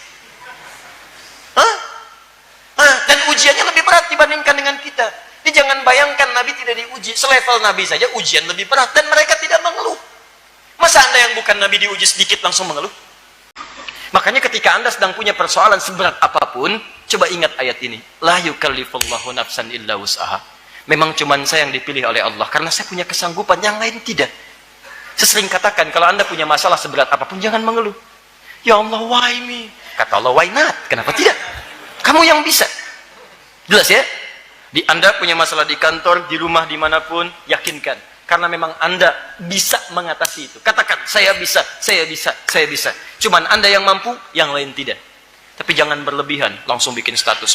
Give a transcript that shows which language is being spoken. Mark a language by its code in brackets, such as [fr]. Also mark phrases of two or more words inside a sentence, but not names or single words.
[id] Dan ujiannya lebih berat dibandingkan dengan kita. Jadi jangan bayangkan Nabi tidak diuji, selevel Nabi saja ujian lebih berat, dan mereka tidak mengeluh. Masa Anda yang bukan Nabi diuji sedikit langsung mengeluh? Makanya ketika Anda sedang punya persoalan seberat apapun, coba ingat ayat ini. [ar] لا يكلف الله نفسا إلا وسعها. [id] Memang cuman saya yang dipilih oleh Allah, karena saya punya kesanggupan, yang lain tidak. Saya sering katakan, kalau Anda punya masalah seberat apapun, jangan mengeluh. Ya Allah, [en] why me? Kata Allah, why not? [id] Kenapa tidak? Kamu yang bisa. Jelas ya? Anda punya masalah di kantor, di rumah, dimanapun, yakinkan. Karena memang Anda bisa mengatasi itu. Katakan, saya bisa, saya bisa, saya bisa. Cuman Anda yang mampu, yang lain tidak. Tapi jangan berlebihan, langsung bikin status.